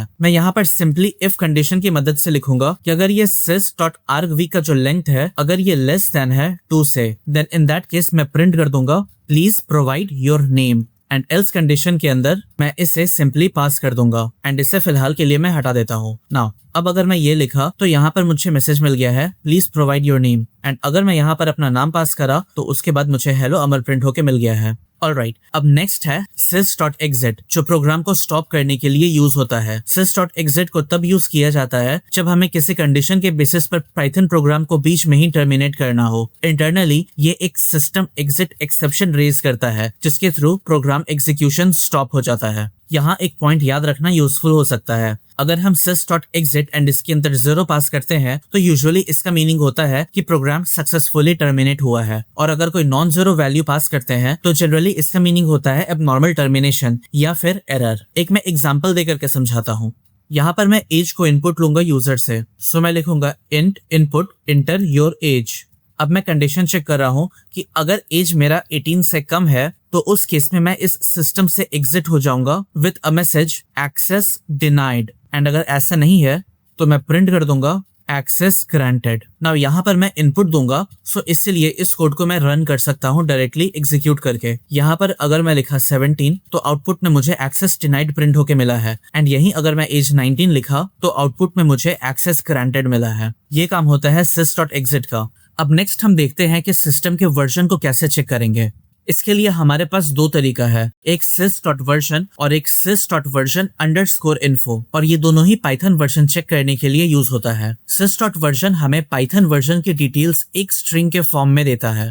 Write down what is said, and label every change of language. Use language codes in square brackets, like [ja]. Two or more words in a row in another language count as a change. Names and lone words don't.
[hi] मैं यहाँ पर [en] simply if condition [hi] की मदद से लिखूंगा कि अगर ये sys.argv का जो लेंथ है अगर ये [en] less than [hi] है 2 से, [en] then in that case [hi] मैं प्रिंट कर दूंगा [en] please provide your name and else condition [hi] के अंदर मैं इसे सिंपली पास कर दूंगा एंड इसे फिलहाल के लिए मैं हटा देता हूँ। नाउ अब अगर मैं ये लिखा तो यहाँ पर मुझे मैसेज मिल गया है [en] please provide your name and [hi] अगर मैं यहाँ पर अपना नाम पास करा तो उसके बाद मुझे हेलो अमर प्रिंट होके मिल गया है। ऑलराइट, अब नेक्स्ट है sys.exit जो प्रोग्राम को स्टॉप करने के लिए यूज होता है। sys.exit को तब यूज किया जाता है जब हमें किसी कंडीशन के बेसिस पर [en] Python program [hi] को बीच में ही टर्मिनेट करना हो। इंटरनली ये एक [en] system exit exception raise [hi] करता है जिसके थ्रू [en] program execution stop [hi] हो जाता है। यहाँ एक पॉइंट याद रखना यूजफुल हो सकता है। अगर हम sys.exit एंड इसके अंदर 0 पास करते हैं तो यूजुअली इसका मीनिंग होता है कि [en] program successfully terminate [hi] हुआ है और अगर कोई [en] non 0 value [hi] पास करते हैं तो जनरली इसका मीनिंग होता है [en] abnormal termination [hi] या फिर एरर। एक मैं एग्जांपल देकर के समझाता हूँ। यहाँ पर मैं एज को इनपुट लूंगा यूजर से, सो मैं लिखूंगा [en] int input enter your age। [hi] अब मैं [en] condition check [hi] कर रहा हूँ कि अगर एज मेरा 18 से कम है तो उस केस में मैं इस सिस्टम से एग्जिट हो जाऊंगा [en] with a message access denied and [hi] अगर ऐसा नहीं है तो मैं प्रिंट कर दूंगा [en] access granted. [hi] नाउ यहाँ पर मैं इनपुट दूंगा, सो इसलिए इस कोड को मैं रन कर सकता हूँ [en] directly execute [hi] करके। यहाँ पर अगर मैं लिखा 17 तो आउटपुट में मुझे [en] access denied [hi] प्रिंट होके मिला है एंड यही अगर मैं एज 19 लिखा तो आउटपुट में मुझे [en] access granted [hi] मिला है। ये काम होता है sys.exit का। अब नेक्स्ट हम देखते हैं कि सिस्टम के वर्जन को कैसे चेक करेंगे। इसके लिए हमारे पास दो तरीका है, एक sys.version और एक sys.version_info, और ये दोनों ही [en] Python version check [hi] करने के लिए यूज होता है। sys.version हमें [en] Python version [hi] की डिटेल्स एक स्ट्रिंग के फॉर्म में देता है।